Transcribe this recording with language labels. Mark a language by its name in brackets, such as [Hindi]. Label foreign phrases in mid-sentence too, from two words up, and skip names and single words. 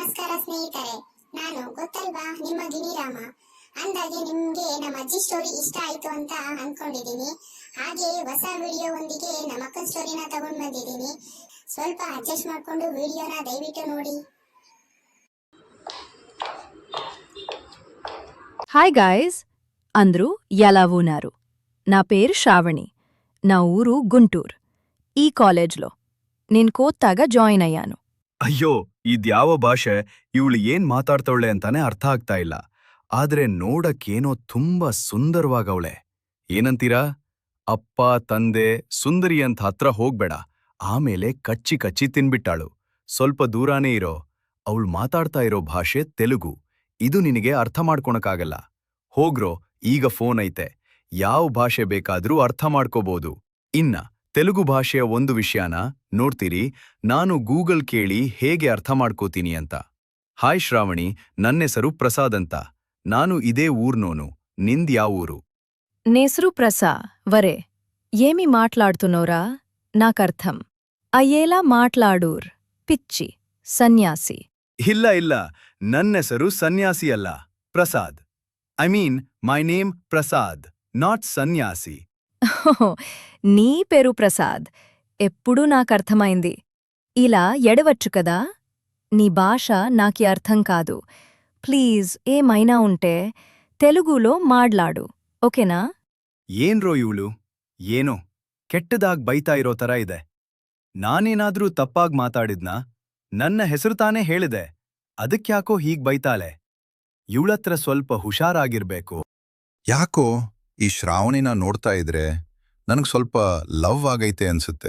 [Kannada] ನಮಸ್ಕಾರ ಸ್ನೇಹಿತರೆ, ನಾನು ಗೊತ್ತಲ್ವಾ ನಿಮ್ಮ ಗಿಣಿರಾಮ. ಅಂದಾಗೆ ನಿಮ್ಗೆ ನಮ್ಮ ಅಜ್ಜಿ ಸ್ಟೋರಿ ಇಷ್ಟ ಆಯ್ತು ಅಂತ ಅನ್ಕೊಂಡಿದೀನಿ. ಹಾಗೆ ಹೊಸ ವಿಡಿಯೋ ಒಂದಿಗೆ ನಮ್ಮ ಅಕ್ಕನ ಸ್ಟೋರಿನ ತಗೊಂಡ್ ಬಂದಿದ್ದೀನಿ. ಸ್ವಲ್ಪ ಅಡ್ಜಸ್ಟ್ ಮಾಡ್ಕೊಂಡು ವಿಡಿಯೋನ ದಯವಿಟ್ಟು ನೋಡಿ. [Telugu] హాయ్ గాయ్స్, అందరూ ఎలా ఉన్నారు? నా పేరు శ్రావణి. నా ఊరు గుంటూరు. ఈ కాలేజ్లో నేను కొత్తగా జాయిన్ అయ్యాను. [Kannada] ಅಯ್ಯೋ, ಇದ್ಯಾವ ಭಾಷೆ, ಇವಳು ಏನ್ ಮಾತಾಡ್ತವಳೆ ಅಂತಾನೆ ಅರ್ಥ ಆಗ್ತಾ ಇಲ್ಲ. ಆದ್ರೆ ನೋಡಕ್ಕೇನೋ ತುಂಬಾ ಸುಂದರವಾಗವಳೆ. ಏನಂತೀರಾ? ಅಪ್ಪ ತಂದೆ ಸುಂದರಿ ಅಂತ ಹತ್ರ ಹೋಗ್ಬೇಡ, ಆಮೇಲೆ ಕಚ್ಚಿ ಕಚ್ಚಿ ತಿನ್ಬಿಟ್ಟಾಳು. ಸ್ವಲ್ಪ ದೂರಾನೇ ಇರೋ. ಅವಳು ಮಾತಾಡ್ತಾ ಇರೋ ಭಾಷೆ ತೆಲುಗು. ಇದು ನಿನಗೆ ಅರ್ಥ ಮಾಡ್ಕೊಳಕ್ಕಾಗಲ್ಲ. ಹೋಗ್ರೋ, ಈಗ ಫೋನ್ ಐತೆ, ಯಾವ ಭಾಷೆ ಬೇಕಾದ್ರೂ ಅರ್ಥ ಮಾಡ್ಕೋಬಹುದು. ಇನ್ನ ತೆಲುಗು ಭಾಷೆಯ ಒಂದು ವಿಷಯನ ನೋಡ್ತೀರಿ, ನಾನು ಗೂಗಲ್ ಕೇಳಿ ಹೇಗೆ ಅರ್ಥ ಮಾಡ್ಕೋತೀನಿ ಅಂತ. ಹಾಯ್ ಶ್ರಾವಣಿ, ನನ್ನೆಸರು ಪ್ರಸಾದ್ ಅಂತ. ನಾನು ಇದೇ ಊರ್ನೋನು. ನಿಂದ್ ಯಾವ ಊರು? [Telugu] నేసరు ప్రసా వరే. ఏమి మాట్లాడుతున్నోరా? నాకర్థం అయ్యేలా మాట్లాడూర్. పిచ్చి సన్యాసి. [Kannada] ಇಲ್ಲ ಇಲ್ಲ, ನನ್ನೆಸರು ಸನ್ಯಾಸಿ ಅಲ್ಲ, ಪ್ರಸಾದ್. [English] I mean my name Prasad, not Sanyasi. [Telugu] నీ పేరు ప్రసాద్. ఎప్పుడూ నాకర్థమైంది. ఇలా ఎడవచ్చు కదా? నీ భాష నాకి అర్థం కాదు. ప్లీజ్ ఏమైనా ఉంటే తెలుగులో మాట్లాడు, ಓಕೆನಾ? [Kannada] ಏನ್ರೋ ಇವಳು, ಏನೋ ಕೆಟ್ಟದಾಗ್ ಬೈತಾ ಇರೋ ತರ ಇದೆ. ನಾನೇನಾದ್ರೂ ತಪ್ಪಾಗ್ ಮಾತಾಡಿದ್ನಾ? ನನ್ನ ಹೆಸರು ತಾನೇ ಹೇಳಿದೆ, ಅದಕ್ಯಾಕೋ ಹೀಗ್ ಬೈತಾಳೆ? ಇವಳತ್ರ ಸ್ವಲ್ಪ ಹುಷಾರಾಗಿರ್ಬೇಕು. ಯಾಕೋ ಈ ಶ್ರಾವಣಿನ ನೋಡ್ತಾ ಇದ್ರೆ ನನಗೆ ಸ್ವಲ್ಪ ಲವ್ ಆಗೈತೆ ಅನ್ಸುತ್ತೆ.